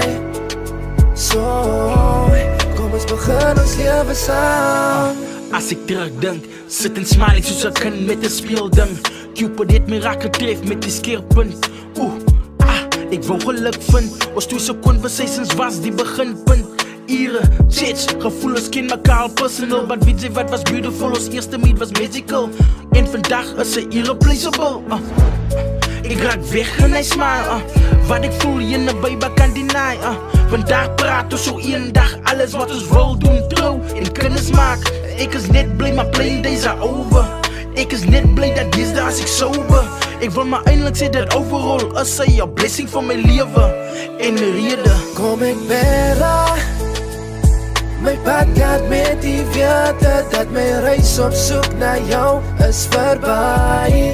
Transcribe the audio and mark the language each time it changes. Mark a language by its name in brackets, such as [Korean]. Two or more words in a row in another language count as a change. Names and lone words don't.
[Afrikaans] So, kom ons begin ons lewe saam. As ek terugdink, sit en smile soos 'n kind met 'n speelding. Cupid het my raak getref met die skeerpunt. Ek wou geluk vind. Ons twee se conversations was die beginpunt. Ure, chats, gevoelens ken mekaar personal. But weet jy wat was beautiful? Ons eerste meet was magical. En vandag is sy irreplaceable. Ek raak weg en hy smile. Wat ek voel jy naby kan deny. Vandag praat ons so een dag alles wat ons wil doen trou en kinders maak. Ek is net bly [English] my playing days are over. [Afrikaans] Ek is net bly dat deesdae as ek sober. Ek wil maar eindelijk sê dat overall is sy 'n blessing vir my lewe en my rede. Kom ek bera my padkaart met die wete dat my reis op soek na jou is verby.